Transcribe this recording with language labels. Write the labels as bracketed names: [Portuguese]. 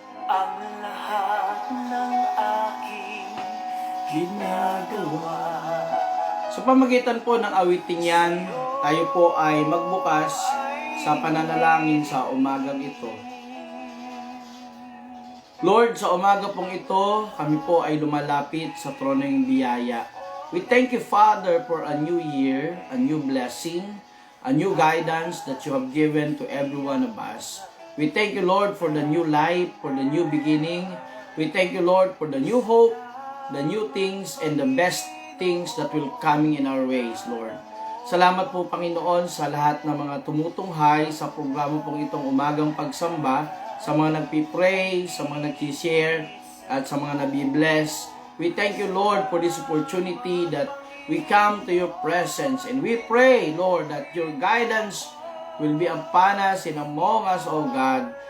[Filipino] Ang lahat ng aking ginagawa. Sa pamagitan po ng awiting yan, tayo po ay magbukas sa pananalangin sa umagang ito. Lord, sa umaga pong ito, kami po ay lumalapit sa trono ng biyaya. [English] We thank you, Father, for a new year, a new blessing, a new guidance that you have given to every one of us. We thank you, Lord, for the new life, for the new beginning. We thank you, Lord, for the new hope, the new things, and the best things that will coming in our ways, Lord. [Filipino] Salamat po, Panginoon, sa lahat ng mga tumutunghay sa programa pong itong umagang pagsamba, sa mga nagpipray, sa mga nag-share, at sa mga nabibless. [English] We thank you, Lord, for this opportunity that we come to your presence, and we pray, Lord, that your guidance will be upon us and among us, O God.